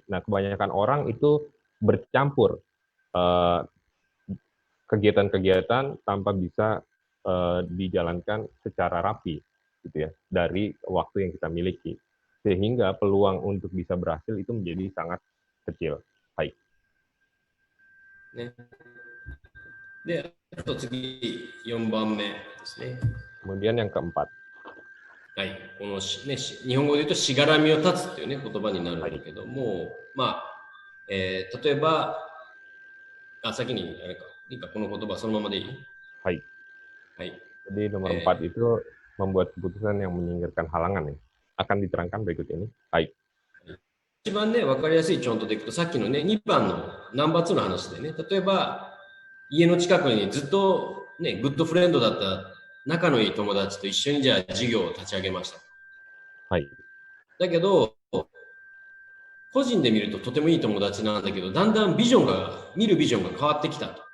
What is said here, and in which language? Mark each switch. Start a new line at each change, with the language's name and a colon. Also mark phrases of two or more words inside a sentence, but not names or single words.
Indonesian: Nah, kebanyakan orang itu bercampur kegiatan-kegiatan tanpa bisa dijalankan secara rapi, gitu ya, dari waktu yang kita miliki, sehingga peluang untuk bisa berhasil itu menjadi sangat kecil. Baik.
Japanese: ね、で、あと次、4番目ですね。
Indonesian: Kemudian yang keempat.
Japanese: はい、このね、日本語で言うとしがらみを断つっていうね言葉になるんだけども、まあ、例えば、先にあれか、いいか、この言葉そのままでいい？はい。はい。
Indonesian: Jadi nomor 4 itu membuat keputusan yang menyingkirkan halangan ya. Akan diterangkan berikut ini. Baik.
Japanese: 一番ね、分かりやすいチョンとでいくと、さっきのね、2番のナンバー2の話でね、例えば、家の近くにずっとね、
English: good friend
Japanese: だった仲のいい友達と一緒にじゃあ事業を立ち上げました。はい。だけど、個人で見るととてもいい友達なんだけど、だんだん見るビジョンが変わってきたと。